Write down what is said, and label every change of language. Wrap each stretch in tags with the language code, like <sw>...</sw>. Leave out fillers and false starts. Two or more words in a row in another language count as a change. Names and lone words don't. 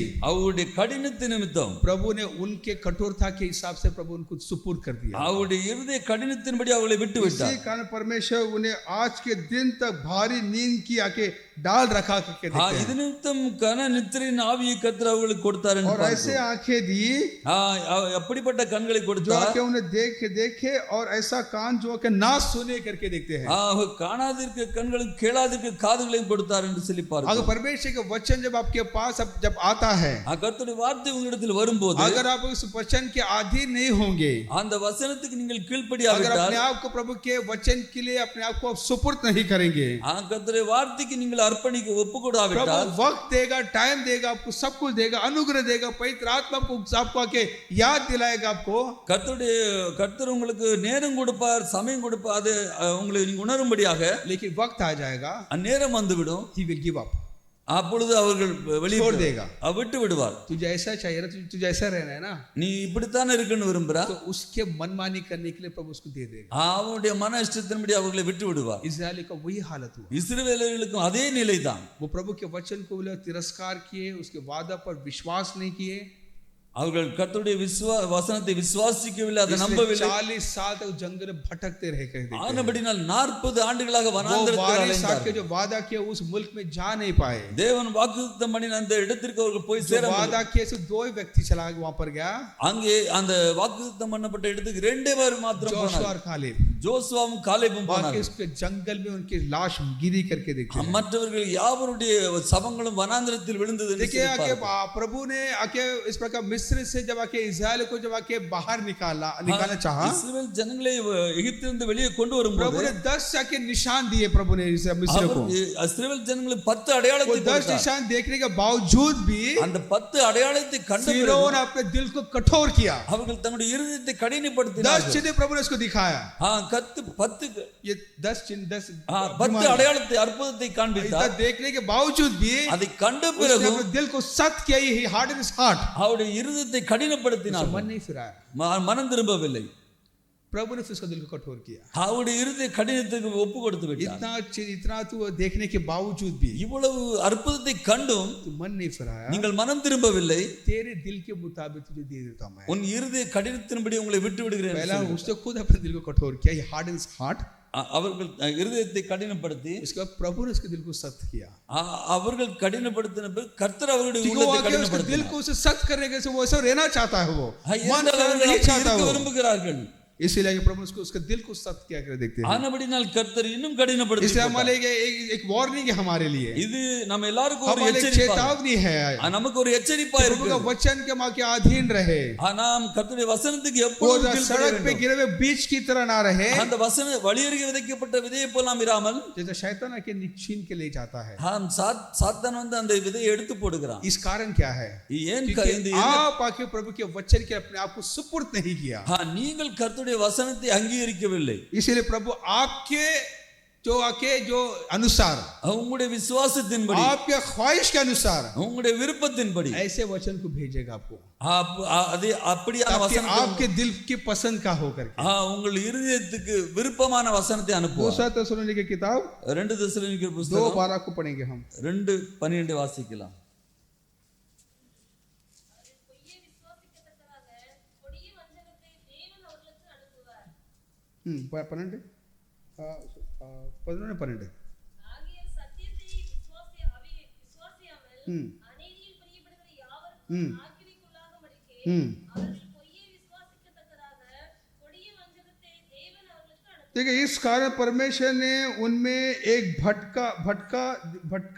<ta>அவருடைய கடினத்தின் நிமித்தம்</ta> <hi>प्रभु ने उनके कठोरता के हिसाब से प्रभु उनको सुपुर्द कर दिया।</hi> <ta>அவருடைய இருதய कठिनத்தின்படி அவர்களை விட்டு விட்டார்.</ta> <hi>इसी कारण परमेश्वर उन्हें आज के दिन तक भारी नींद की आके डाल रखा करके देखते</hi> <ta>இது நிமித்தம் கன நித்திரையின் ஆவியை கர்த்தர் அவர்களுக்கு கொடுத்தார் என்று</ta> <hi>और ऐसे आंखें दी</hi> <ta>அப்படிப்பட்ட கண்களை</ta> <hi>जो</hi> <ta>கொடுத்தார்,</ta> <hi>आके उन्हें देखे और ऐसा कान जो आके ना सुने करके देखते हैं।</hi> <ta>காணாதிருக்க கண்களும் கேளாதிருக்க காதுகளையும் கொடுத்தார் என்று சொல்லி பார்க்கிறோம்.</ta> <hi>अगर परमेश्वर का वचन जब आपके पास जब आता है,</hi> <ta>கர்த்தருடைய வார்த்தை உங்களிடத்தில் வரும்போது</ta> <hi>अगर आप उस वचन के अधीन नहीं होंगे,</hi> <ta>அந்த வசனத்துக்கு நீங்கள்</ta> <hi>अगर</hi> <ta>கீழ்ப்படியாவிட்டால்,</ta> <hi>अपने आप को प्रभु के वचन के लिए अपने आप को सुपुर्द नहीं करेंगे,</hi> <ta>கர்த்தருடைய வார்த்தைக்கு நீங்கள் அர்ப்பணிக்க ஒப்புக்கொடாவிட்டால்,</ta> <hi>प्रभु वक्त देगा, टाइम देगा, आपको सब कुछ देगा, अनुग्रह देगा, पवित्र आत्मा आपको आके याद दिलाएगा आपको।</hi> <ta>கர்த்தர் உங்களுக்கு நேரம் கொடுப்பார், சமயம் கொடுப்பார், அது உங்களை நீங்க உணரும்படியாக.</ta> <hi>लेकिन वक्त आ जाएगा,</hi> <ta>நேரம் வந்துவிடும்,</ta> <en>he will give up,</en> <ta>அப்பொழுது அவர்கள் வெளியே</ta> <hi>छोड़ देगा,</hi> <ta>விட்டு விடுவார்.</ta> <hi>तुझे ऐसा चाहिए ना, तुझे ऐसा रहना है ना,</hi> <ta>நீ இப்படித்தான் இருக்குன்னு விரும்புறா,</ta> <hi>तो उसके मनमानी करने के लिए प्रभु उसको दे देगा।</hi> <ta>அவனுடைய மன இஷ்டத்தின்படி அவர்களை விட்டு விடுவார்.</ta> <hi>इस्राएल का वही हालत हुआ,</hi> <ta>இஸ்ரவேலர்களுக்கும் அதே நிலைதான்.</ta> <hi>वो प्रभु के वचन को तिरस्कार किए, उसके वादा पर विश्वास नहीं किए,</hi> <ta>அவர்கள் கர்த்தருடைய வசனத்தை விசுவாசிக்கவில்லை, அதை நம்பவில்லை.</ta> <hi>40 साल तक जंगल में भटकते रहे करते,</hi> <ta>ஆனபடினால் 40 ஆண்டுகளாக வனாந்தரத்தில் அலைந்தார்கள்.</ta> <hi>जो वादा किया उस मुल्क में जा नहीं पाए,</hi> <ta>தேவன் வாக்குத்தத்தம் பண்ணின அந்த இடத்திற்கு அவர்கள் போய் சேர</ta> <hi>वादा किए से 2 व्यक्ति चला वहां पर गया,</hi> <ta>அங்கே அந்த வாக்குத்தத்தம் பண்ணப்பட்ட இடத்துக்கு 2 பேர் மாத்திரம்</ta> <hi>जोशुआ और</hi> <ta>போனார்கள்,</ta> <hi>कालेब।</hi> <ta>ஜோசுவாவும் காலேபும் போனார்கள்.</ta> <hi>उसके जंगल में उनकी लाश गिरी करके देखते हैं।</hi> <ta>மற்றவர்கள் யாவருடைய சவங்களும் வனாந்தரத்தில் விழுந்தது.</ta> <hi>देखिए आके प्रभु ने आके इस प्रकार मिस्र से जब आके इस्राएल को जब आके बाहर निकालना चाहा,</hi> <ta>இஸ்ரவேல் ஜனங்களை எகிப்திலிருந்து வெளியே கொண்டு வரும்போது</ta> <hi>प्रभु ने 10 आके निशान दिए, प्रभु ने मिस्र को</hi> <ta>இஸ்ரவேல் ஜனங்களுக்கு 10 अடையாளத்தை</ta> <hi>10 निशान देखने के बावजूद भी</hi> <ta>அந்த 10 अடையாளத்தை கண்ட பிறகு</ta> <hi>फिरौन अपने दिल को कठोर किया,</hi> <ta>அவர்கள் தங்களுடைய இருதயத்தை கடினப்படுத்தினார்கள்.</ta> <hi>10 चिन्ह प्रभु ने उसको दिखाया,</hi> <ta>10</ta> <hi>ये 10 चिन्ह 10</hi> <ta>अடையாளத்தை அற்புதத்தை காண்பித்தார்.</ta> <hi>देखने के बावजूद भी</hi> <ta>அதை கண்ட பிறகு</ta> <hi>अपने दिल को सख्त किया,</hi> <en>he hard in his heart,</en> <ta>அவருடைய இருதயத்தை கடினப்படுத்தினார்,</ta> <hi>मन नहीं फिराया,</hi> <ta>மனம் திரும்பவில்லை.</ta> <hi>प्रभु ने फिर उसका दिल को कठोर किया।</hi> <ta>அவருடைய இருதய கடினத்துக்கு ஒப்பு கொடுத்து விட்டார்।</ta> <hi>इतना तू देखने के बावजूद भी</hi> <ta>இவ்வளவு அற்புதத்தை கண்டும்</ta> <hi>तू मन नहीं फिराया,</hi> <ta>நீங்கள் மனம் திரும்பவில்லை,</ta> <hi>तेरे दिल के मुताबिक तुझे दे देता मैं।</hi> <ta>உன் இருதய கடினத்தின்படி உங்களை விட்டு விடுகிறேன்।</ta> <hi>पहला उसने खुद अपने दिल को कठोर किया,</hi> <en>he hardened his heart।</en> <ta>அவர்கள் இருதயத்தை கடினப்படுத்தி</ta> <hi>उसके बाद प्रभु ने उसके दिल को सख्त किया।</hi> <ta>அவர்கள் கடினப்படுத்தின பிறகு கர்த்தர் அவருடைய உள்ளத்தை கடினப்படுத்தினார்।</ta> <hi>दिल को उसे सख्त करने के वो ऐसा रहना चाहता है, वो मन नहीं चाहता है, விரும்புகிறார்கள்। इसीलिए प्रभु उसको उसके दिल को सख्त किया कर देखते हैं।</hi> <ta>ஆனபடினால் கர்த்தர் இன்னும் கடினப்படுத்தி</ta> <hi>इसलिए हमारे एक वार्निंग है हमारे लिए,</hi> <ta>இது நம்ம எல்லாருக்கும் ஒரு</ta> <hi>चेतावनी है,</hi> <ta>நமக்கு ஒரு எச்சரிப்பா இருக்கு।</ta> <hi>प्रभु का वचन के मां के अधीन रहे,</hi> <ta>நாம் கர்த்தருடைய வசனத்துக்கு எப்பொழுதும்</ta> <hi>सड़क पे गिरे हुए बीज की तरह ना रहे।</hi> <ta>அந்த வசன வழியருகே விதைக்கப்பட்ட விதையை போல நாம் இராமல்,</ta> <hi>जैसे शैतान आके छीन के ले जाता है,</hi> <ta>हम சாத்தான் வந்து அந்த விதையை எடுத்து போடுகிறான்।</ta> <hi>इस कारण क्या है? आप आके प्रभु के वचन के अपने आप को सुपुर्द नहीं किया। हां,</hi> <ta>நீங்கள் கர்த்தருடைய வசனத்தை அங்கீகரிக்கவில்லை।</ta> <hi>इसलिए प्रभु आपके जो अनुसार,</hi> <ta>उंगुடைய விசுவாசத்தின்படி,</ta> <hi>आपके ख्वाहिश के अनुसार,</hi> <ta>उंगुடைய விருப்பத்தின்படி</ta> <hi>ऐसे वचन को भेजेगा आपको।</hi> <ta>आप அதே அப்படியான வசனம்</ta> <hi>आपके दिल की पसंद का होकर के,</hi> <ta>உங்கள் இருதயத்துக்கு விருப்பமான வசனத்தை அனுப்புவார்।</ta> <hi>दूसरा தெசलोनिके की किताब</hi> <ta>2 தெசலோனிக்கர் புத்தகம்</ta> <hi>2:12 को पढ़ेंगे हम।</hi> <ta>2:12 வாசிக்கலாம்।</ta> <hi>पन्नेंडु 11 देखिए, इस कारण परमेश्वर ने उनमें एक भटका</hi>